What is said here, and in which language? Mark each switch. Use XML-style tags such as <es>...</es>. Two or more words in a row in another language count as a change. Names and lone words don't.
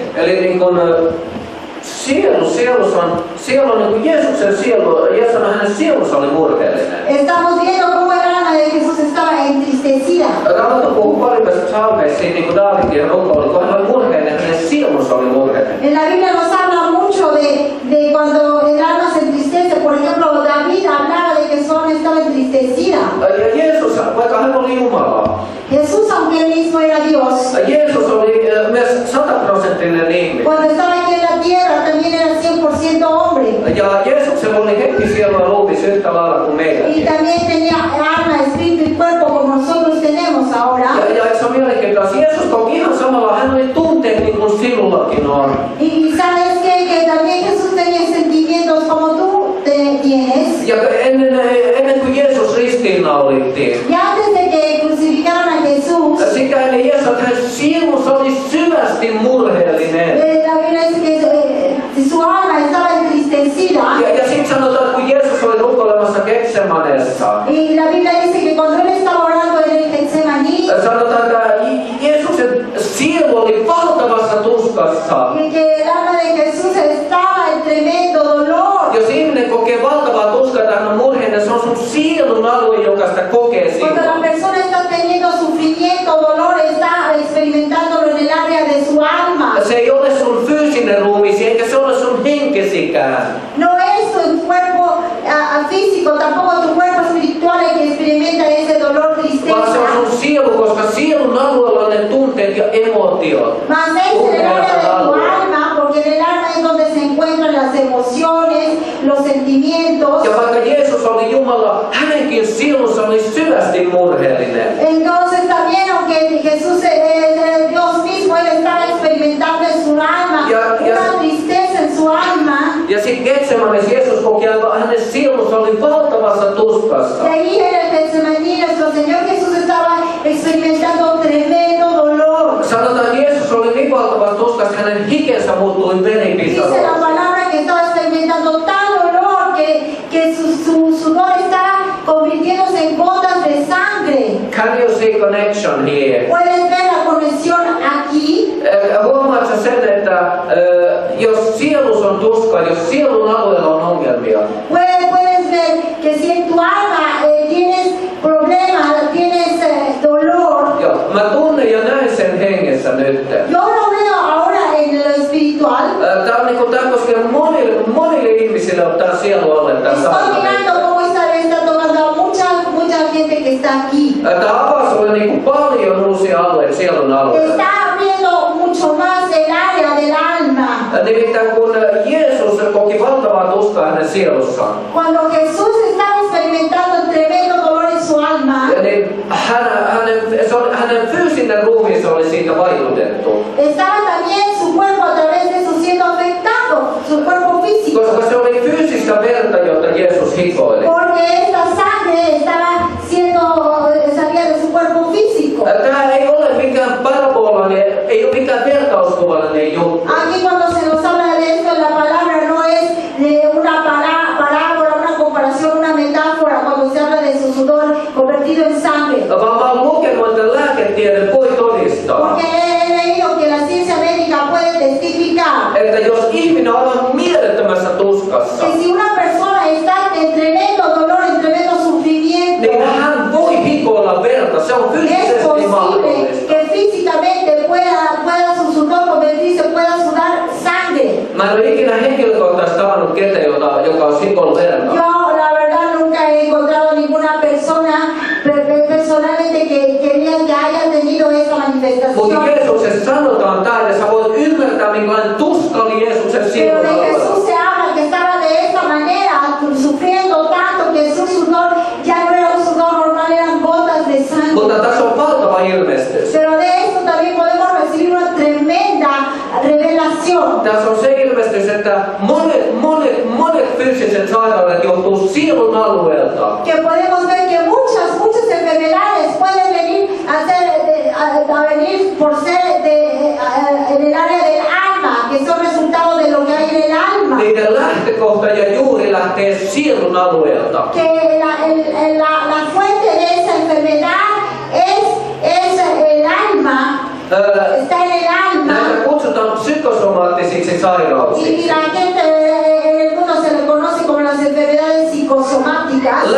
<fi>Eli niin kun sielu on niin kuin Jeesuksen sielu, hänen sielunsa oli murheellinen.</fi> <es>Estamos viendo cómo el alma de Jesús estaba entristecida.</es> <fi>Raamattu puhuu paljon tässä psalmeissa, niin kuin Daavidin rukoili, kun hän oli murheellinen, hänen sielunsa oli murheellinen.</fi> <es>En la Biblia nos habla mucho de cuando el alma se entristece. Por ejemplo, David hablaba de que su alma estaba entristecida.</es> <fi>Ja Jeesus, vaikka hän oli Jumala,</fi> <es>Jesús, aunque él mismo era Dios,</es> <fi>Jeesus oli myös 100% ihminen.</fi> <es>cuando estaba aquí en la tierra también era 100% hombre.</es> <fi>Ja Jeesuksella oli henki, sielu ja ruumis yhtä lailla kuin meidän.</fi> <es>Y también tenía alma, espíritu y cuerpo como nosotros tenemos ahora.</es> <fi>Ja se on mielenkiintoista. Jeesus koki ihan samalla, hän oli tunteet niin kuin sinullakin on.</fi> <es>Y sabes que también Jesús tenía sentimientos como tú tienes.</es> <fi>Ja ennen kuin Jeesus ristiinnaulittiin,</fi> <es>Y antes de que crucificaran a Jesús,</es> <fi>sitä ennen Jeesus, hän sielunsa oli syvästi murheellinen.</fi> <es>la Biblia dice que su alma estaba entristecida.</es> <fi>Ja sitten sanotaan, että kun Jeesus oli rukoilemassa Getsemanessa,</fi> <es>Y la Biblia dice que cuando él estaba orando en el Getsemaní,</es> <fi>sanotaan, että Jeesuksen sielu oli valtavassa tuskassa.</fi> <es>y que el alma de Jesús estaba en tremendo dolor.</es> <fi>Jos ihminen kokee valtavaa tuskaa, että hän on murheellinen, se on sun sielun alue, joka sitä kokee</fi> <es>Cuando la</es> <fi>sinua.</fi> <es>persona está teniendo sufrimiento, dolor, está experimentándolo en el área de su alma.</es> <fi>Se ei ole sun fyysinen ruumiisi, eikä se ole sun henkesikään.</fi> <es>No es tu cuerpo físico, tampoco tu cuerpo espiritual el que experimenta ese dolor,</es> <fi>Vaan se</fi> <es>tristeza.</es> <fi>on sun sielu, koska sielun alueella on ne tunteet ja emotiot.</fi> <es>Mas es en el área de tu alma, porque en el alma es donde se encuentran las emociones, los sentimientos.</es> <fi>Ja vaikka Jeesus oli Jumala, hänenkin sielunsa oli syvästi murheellinen.</fi> <es>Entonces también, aunque Jesús es Dios mismo, él estaba experimentando en su alma una tristeza en su alma.</es> <fi>Ja sitten Getsemanessa Jeesus koki, että hänen sielunsa oli valtavassa tuskassa.</fi> <es>Y ahí en el Getsemaní nuestro Señor Jesús estaba experimentando tremendo dolor.</es> <fi>Sanotaan, että Jeesus oli niin valtavassa tuskassa, hänen hikensä muuttui</fi> <es>Dice la</es> <fi>veripisaraksi.</fi> <es>palabra que estaba experimentando tal dolor que su sudor estaba convirtiéndose en gotas de sangre.</es> <en>Can you see connection here?</en> <es>Puedes ver la conexión aquí.</es> <fi>Huomaatko sen, että jos sielus on tuska, jos sielun alueella on ongelmia,</fi> <es>Puedes ver que si en tu alma tienes problemas, tienes dolor.</es> <fi>joo, mä tunnen ja näen sen hengessä nyt.</fi> <es>Yo lo veo ahora en lo espiritual.</es> <fi>Tää on niinku, tää koskee monille ihmisille ottaa sielualle tää</fi> <es>Estoy</es> <fi>saarna.</fi> <es>mirando cómo esta vez está tocando a mucha gente que está aquí.</es> <fi>Tää avaa sulle niinku paljon uusia alueita sielun alueella.</fi> <es>Está abriendo mucho más el área del alma.</es> <fi>Nimittäin kun Jeesus koki valtavaa tuskaa hänen sielussaan,</fi> <es>Cuando Jesús estaba experimentando el tremendo dolor en su alma,</es> <fi>niin hänen fyysinen ruumiinsa oli siitä vaikutettu.</fi> <es>estaba también su cuerpo a través de eso siendo afectado, su cuerpo físico.</es> <fi>Koska se oli fyysistä verta, jota Jeesus hikoili.</fi> <es>Porque esta sangre estaba salía de su cuerpo físico.</es> <fi>Tämä ei ole mikään parabolainen, ei ole mikään vertauskuvallinen juttu.</fi> <es>Aquí cuando se nos habla de esto, la palabra no es de una parábola, una comparación, una metáfora, cuando se habla de su sudor convertido en sangre.</es> <fi>Vaan mä oon lukenut, että lääketiede voi todistaa,</fi> <es>Porque he leído que la ciencia médica puede testificar</es> <fi>että jos ihminen on aivan mielettömässä tuskassa,</fi> <es>que si una persona está en tremendo dolor, en tremendo sufrimiento,</es> <fi>niin hän voi hikoilla verta. Se on</fi> <es>es</es> <fi>fyysisesti</fi> <es>posible</es> <fi>mahdollista.</fi> <es>que físicamente pueda su sudor convertirse, pueda sudar sangre.</es> <fi>Mä en ole ikinä henkilökohtaisesti tavannut ketään, joka on hikoillut verta.</fi> <es>Yo la verdad nunca he encontrado ninguna persona personalmente que haya tenido esa</es> <fi>Mutta</fi> <es>manifestación.</es> <fi>Jeesuksessa sanotaan tää, ja sä voit ymmärtää, minkälainen tuska oli Jeesuksen</fi> <es>Pero</es> <fi>sielun</fi> <es>de</es> <fi>alueella.</fi> <es>Jesús se habla que estaba de esta manera, sufriendo tanto que su sudor ya no era un sudor normal, eran gotas de sangre.</es> <fi>Mutta tässä on valtava ilmestys.</fi> <es>Pero de esto también podemos recibir una tremenda revelación.</es> <fi>Tässä on se ilmestys, että monet fyysiset sairaudet johtuu sielun alueelta.</fi> <es>Que podemos ver que muchas enfermedades pueden venir a venir por ser en el área del alma, que son resultados de lo que hay en el alma.</es> <fi>Niiden lähtökohta ja juuri lähtee sielun alueelta.</fi> <es>Que la fuente de esa enfermedad es el alma, está en el alma.</es> <fi>Näitä kutsutaan psykosomaattisiksi</fi> <es>Y</es> <fi>sairauksiksi.</fi> <es>la gente en el mundo se le conoce como las enfermedades psicosomáticas.</es>